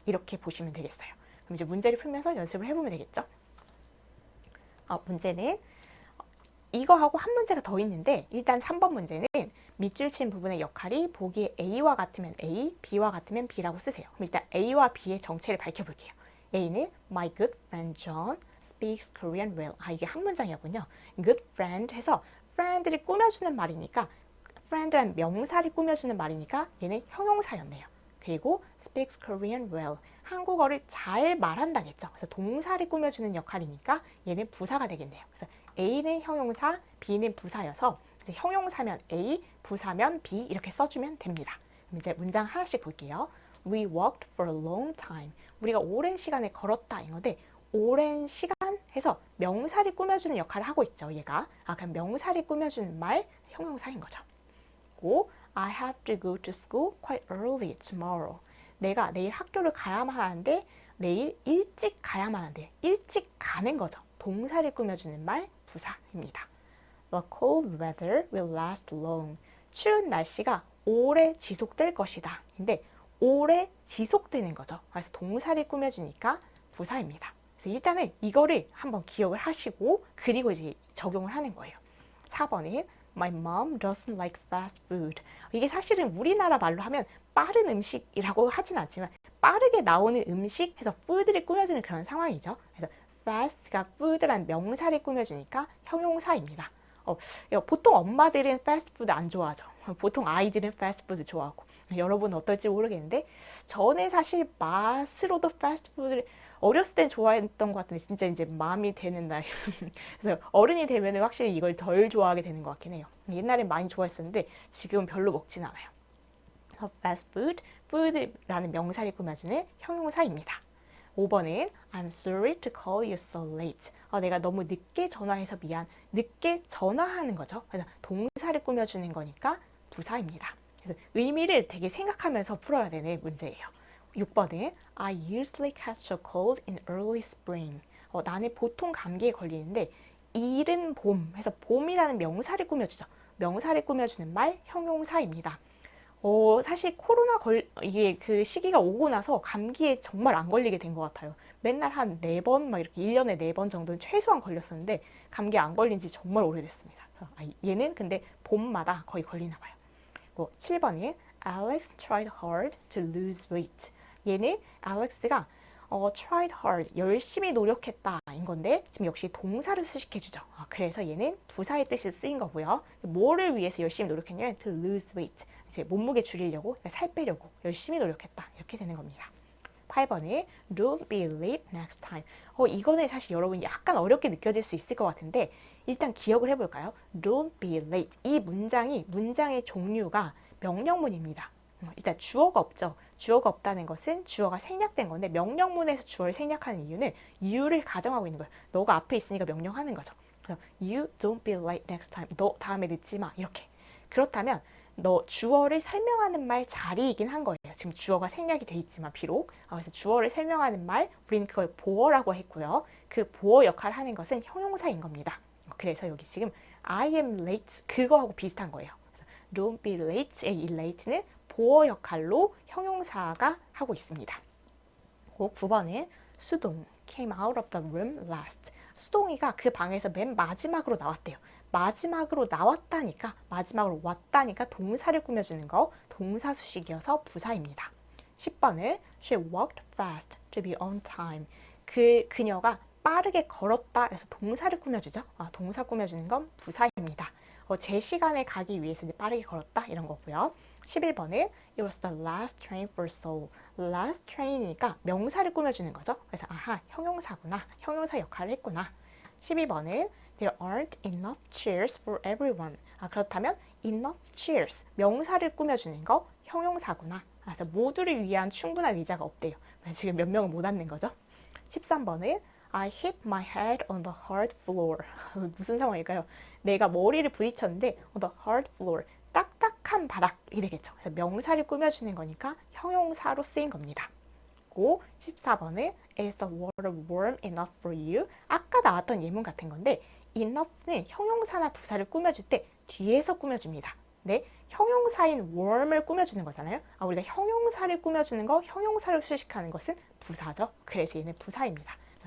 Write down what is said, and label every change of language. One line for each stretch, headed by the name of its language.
Korean: 이렇게 보시면 되겠어요. 그럼 이제 문제를 풀면서 연습을 해보면 되겠죠. 문제는 이거하고 한 문제가 더 있는데 일단 3번 문제는 밑줄 친 부분의 역할이 보기에 A와 같으면 A, B와 같으면 B라고 쓰세요. 그럼 일단 A와 B의 정체를 밝혀볼게요. A는
English: My good friend John speaks Korean well.
Korean: 이게 한 문장이었군요. Good friend 해서 friend를 꾸며주는 말이니까 friend라는 명사를 꾸며주는 말이니까 얘는 형용사였네요. 그리고
English: speaks Korean well.
Korean: 한국어를 잘 말한다겠죠. 그래서 동사를 꾸며주는 역할이니까 얘는 부사가 되겠네요. 그래서 A는 형용사, B는 부사여서 이제 형용사면 A, 부사면 B 이렇게 써주면 됩니다. 그럼 이제 문장 하나씩 볼게요.
English: We walked for a long time.
Korean: 우리가 오랜 시간을 걸었다 이건데 오랜 시간 해서 명사를 꾸며주는 역할을 하고 있죠. 얘가. 그럼 명사를 꾸며주는 말 형용사인 거죠. 그리고
English: I have to go to school quite early tomorrow.
Korean: 내가 내일 학교를 가야만 하는데 내일 일찍 가야만 하는데 일찍 가는 거죠. 동사를 꾸며주는 말 부사입니다.
English: The cold weather will last long.
Korean: 추운 날씨가 오래 지속될 것이다. 근데 오래 지속되는 거죠. 그래서 동사를 꾸며주니까 부사입니다. 그래서 일단은 이거를 한번 기억을 하시고 그리고 이제 적용을 하는 거예요. 4번은
English: My mom doesn't like fast food.
Korean: 이게 사실은 우리나라 말로 하면 빠른 음식이라고 하진 않지만 빠르게 나오는 음식 해서 food를 꾸며주는 그런 상황이죠. 그래서 fast가 food라는 명사를 꾸며주니까 형용사입니다. 보통 엄마들은 패스트푸드 안 좋아하죠. 보통 아이들은 패스트푸드 좋아하고 여러분은 어떨지 모르겠는데 저는 사실 맛으로도 패스트푸드를 어렸을 땐 좋아했던 것 같은데 진짜 이제 마음이 되는 나이 그래서 어른이 되면 확실히 이걸 덜 좋아하게 되는 것 같긴 해요. 옛날엔 많이 좋아했었는데 지금은 별로 먹진 않아요. 그래서 fast food, food라는 명사를 꾸며주는 형용사입니다. 5번은
English: I'm sorry to call you so late.
Korean: 내가 너무 늦게 전화해서 미안. 늦게 전화하는 거죠. 그래서 동사를 꾸며주는 거니까 부사입니다. 그래서 의미를 되게 생각하면서 풀어야 되는 문제예요. 6번은
English: I usually catch a cold in early spring.
Korean: 나는 보통 감기에 걸리는데 이른 봄 해서 봄이라는 명사를 꾸며주죠. 명사를 꾸며주는 말 형용사입니다. 사실 이게 그 시기가 오고 나서 감기에 정말 안 걸리게 된 것 같아요. 맨날 한 4번, 막 이렇게 1년에 4번 정도는 최소한 걸렸었는데 감기에 안 걸린 지 정말 오래됐습니다. 얘는 근데 봄마다 거의 걸리나 봐요. 7번이
English: Alex tried hard to lose weight.
Korean: 얘는 알렉스가
English: tried hard,
Korean: 열심히 노력했다 인 건데 지금 역시 동사를 수식해주죠. 그래서 얘는 부사의 뜻이 쓰인 거고요. 뭐를 위해서 열심히 노력했냐면
English: to lose weight,
Korean: 이제 몸무게 줄이려고, 살 빼려고 열심히 노력했다 이렇게 되는 겁니다. 8번이
English: Don't be late next time.
Korean: 이거는 사실 여러분이 약간 어렵게 느껴질 수 있을 것 같은데 일단 기억을 해볼까요?
English: Don't be late.
Korean: 이 문장의 종류가 명령문입니다. 일단 주어가 없죠. 주어가 없다는 것은 주어가 생략된 건데 명령문에서 주어를 생략하는 이유는 이유를 가정하고 있는 거예요. 너가 앞에 있으니까 명령하는 거죠. 그래서
English: You don't be late next time.
Korean: 너 다음에 늦지 마. 이렇게. 그렇다면 너 주어를 설명하는 말 자리이긴 한 거예요. 지금 주어가 생략이 돼 있지만 비록. 그래서 주어를 설명하는 말 우리는 그걸 보어라고 했고요. 그 보어 역할을 하는 것은 형용사인 겁니다. 그래서 여기 지금
English: I am late
Korean: 그거하고 비슷한 거예요. 그래서
English: Don't be late
Korean: 의 이 late는 보어 역할로 형용사가 하고 있습니다. 9번은
English: 수동 came out of the room last.
Korean: 수동이가 그 방에서 맨 마지막으로 나왔대요. 마지막으로 나왔다니까, 마지막으로 왔다니까 동사를 꾸며주는 거 동사 수식이어서 부사입니다. 10번은
English: she walked fast to be on time.
Korean: 그녀가 빠르게 걸었다 해서 동사를 꾸며주죠. 동사 꾸며주는 건 부사입니다. 제 시간에 가기 위해서 빠르게 걸었다 이런 거고요. 11번은
English: It was the last train for Seoul.
Korean: last train이니까 명사를 꾸며주는 거죠. 그래서 형용사구나. 형용사 역할을 했구나. 12번은
English: There aren't enough chairs for everyone.
Korean: 그렇다면
English: enough chairs,
Korean: 명사를 꾸며주는 거 형용사구나. 그래서 모두를 위한 충분한 의자가 없대요. 지금 몇 명은 못 앉는 거죠. 13번은
English: I hit my head on the hard floor.
Korean: 무슨 상황일까요? 내가 머리를 부딪혔는데
English: on the hard floor,
Korean: 딱딱한 바닥이 되겠죠. 그래서 명사를 꾸며주는 거니까 형용사로 쓰인 겁니다. 그리고 14번은
English: Is the water warm enough for you?
Korean: 아까 나왔던 예문 같은 건데 enough는 형용사나 부사를 꾸며줄 때 뒤에서 꾸며줍니다. 네, 형용사인 warm을 꾸며주는 거잖아요. 우리가 형용사를 꾸며주는 거, 형용사를 수식하는 것은 부사죠. 그래서 얘는 부사입니다.